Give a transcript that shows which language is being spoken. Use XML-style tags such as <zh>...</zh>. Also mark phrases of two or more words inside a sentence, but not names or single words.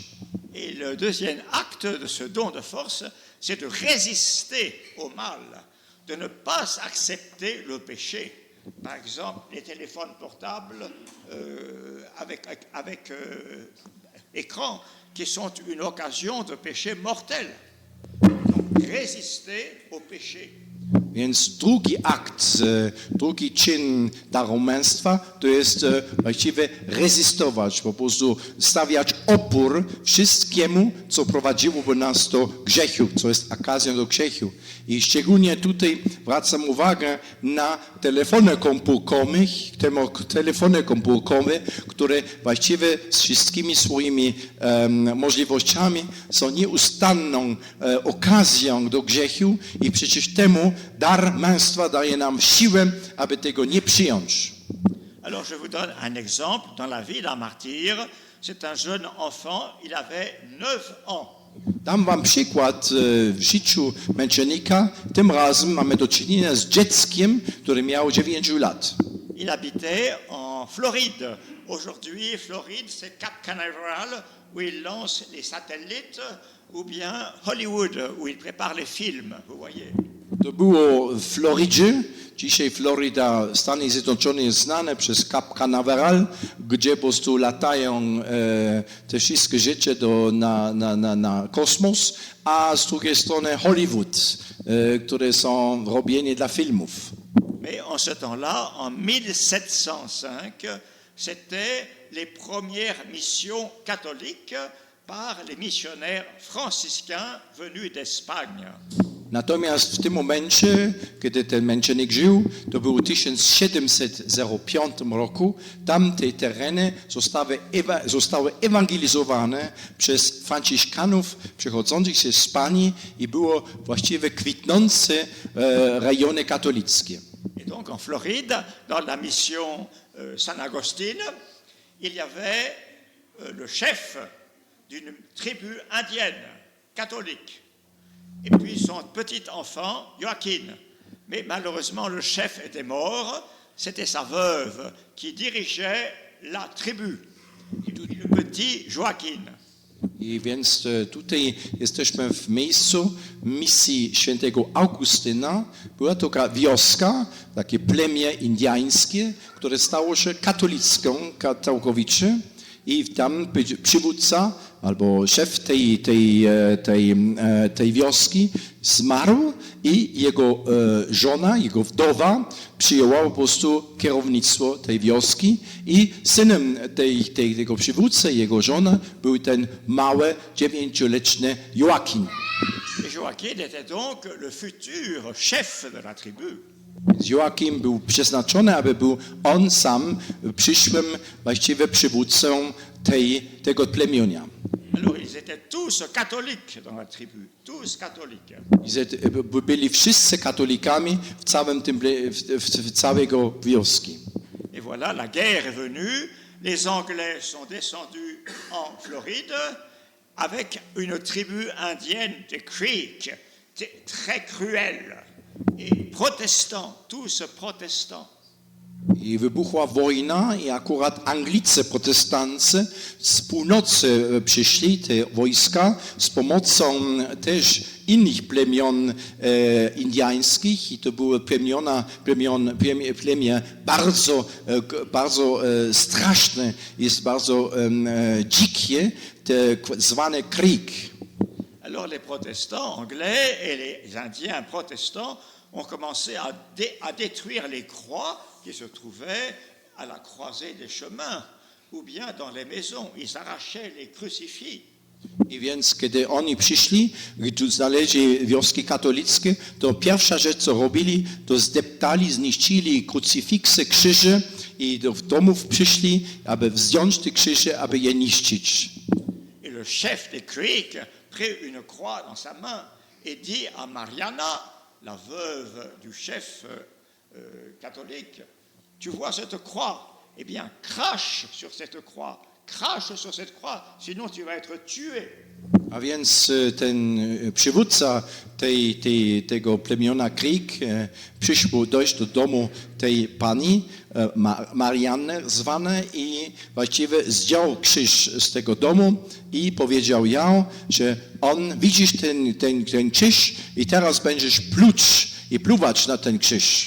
<fr>Et le deuxième acte de ce don de force, c'est de résister au mal, de ne pas accepter le péché. Par exemple, les téléphones portables avec écran qui sont une occasion de péché mortel. Donc, résister au péché.</fr> <pl>Więc drugi czyn daru męstwa to jest właściwie rezystować, po prostu stawiać opór wszystkiemu, co prowadziłoby nas do grzechu, co jest okazją do grzechu. I szczególnie tutaj zwracam uwagę na telefony komórkowe, które właściwie z wszystkimi swoimi możliwościami są nieustanną okazją do grzechu i przecież temu dar męstwa daje nam siłę, aby tego nie przyjąć.</pl> <fr>Alors je vous donne un exemple dans la vie d'un martyr. C'est un jeune enfant, il avait 9 ans.</fr> <pl>Dam wam przykład w życiu męczennika. Tym razem mamy do czynienia z dzieckiem, które miało 9 lat.</pl> <fr>Il habitait en Floride. Aujourd'hui, Floride, c'est Cap Canaveral, où il lance les satellites, ou bien Hollywood, où il prépare les films, vous voyez.</fr> <pl>To było w Florydzie. Dzisiaj Floryda, Stany Zjednoczone jest znane przez Cap Canaveral, gdzie po prostu latają te wszystkie rzeczy na kosmos, a z drugiej strony Hollywood, które są robione dla filmów.</pl> <fr>Mais en ce temps-là, en 1705, c'était les premières missions catholiques par les missionnaires franciscains venus d'Espagne.</fr> <pl>Natomiast w tym momencie, kiedy ten męczennik żył, to było w 1705 roku, tamte tereny zostały ewangelizowane przez franciszkanów przychodzących z Hiszpanii i było właściwie kwitnące rejony katolickie.</pl> <fr>Et donc en Floride, dans la mission San Agustín, il y avait le chef d'une tribu indienne, catholique. Et puis son petit enfant, Joaquin. Mais malheureusement, le chef était mort. C'était sa veuve qui dirigeait la tribu. Et le petit Joaquin.</fr> <pl>I więc tutaj jesteśmy w miejscu misji świętego Augustyna. Była to taka wioska, takie plemię indyjskie, które stało się katolicką całkowicie. I tam przywódca albo szef tej wioski zmarł i jego żona, jego wdowa przyjęła po prostu kierownictwo tej wioski i synem tego przywódcy, jego żona, był ten mały, 9-letni Joachim.</pl> <fr>Et Joachim était donc le futur chef de la tribu.</fr> <pl>Joachim był przeznaczony, aby był on sam przyszłym właściwie przywódcą tego plemienia.</pl> <fr>Alors ils étaient tous catholiques dans la tribu, tous catholiques.</fr> <pl>Byli wszyscy katolikami w całego wioski.</pl> <fr>Et voilà, la guerre est venue, les Anglais sont descendus en Floride avec une tribu indienne des Creek, très cruelle, et protestants, tous protestants.</fr> <pl>I wybuchła wojna i akurat Anglicy protestancy z północy przyszli, te wojska, z pomocą też innych plemion indyjskich i to były plemię bardzo straszne, jest bardzo dzikie, zwane Creek.</pl> <fr>Alors les protestants anglais et les Indiens protestants ont commencé à détruire les croix qui se trouvaient à la croisée des chemins ou bien dans les maisons. Ils arrachaient les crucifix.</fr> <pl>I więc kiedy oni przyszli, gdy znaleźli wioski katolickie, to pierwsza rzecz co robili, to zdeptali, zniszczyli krucyfiksy, krzyże i do domów przyszli, aby wziąć te krzyże, aby je niszczyć.</pl> <fr>Et le chef des Creek prit une croix dans sa main et dit à Mariana, la veuve du chef catholique, tu vois cette croix, eh bien crache sur cette croix, sinon tu vas être tué.</fr> <pl>A więc ten przywódca tego plemiona Creek przyszło dojść do domu tej pani Marianny zwane i właściwie zdjął krzyż z tego domu i powiedział ją, że widzisz ten krzyż i teraz będziesz pluć i pluwać na ten krzyż.</pl>